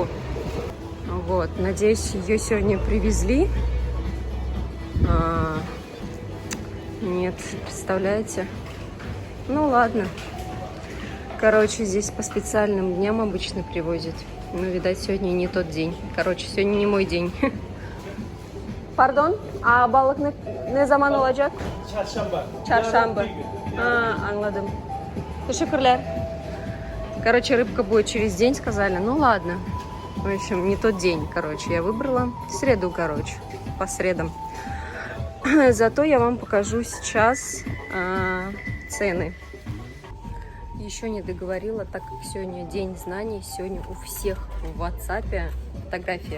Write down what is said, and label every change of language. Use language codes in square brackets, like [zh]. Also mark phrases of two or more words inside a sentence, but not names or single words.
[ru] Вот, надеюсь, ее сегодня привезли. Нет, представляете? Ну ладно. Короче, здесь по специальным дням обычно привозят. Ну, видать, сегодня не тот день. Короче, сегодня не мой день. [tr] Pardon? Balık ne zaman olacak? Çarşamba. Çarşamba. Anladım. Teşekkürler. [ru] Короче, рыбка будет через день, сказали. Ну, ладно. В общем, не тот день, короче, я выбрала. Среду, короче, по средам. Зато я вам покажу сейчас цены. Еще не договорила, так как сегодня день знаний, сегодня у всех в WhatsApp фотография.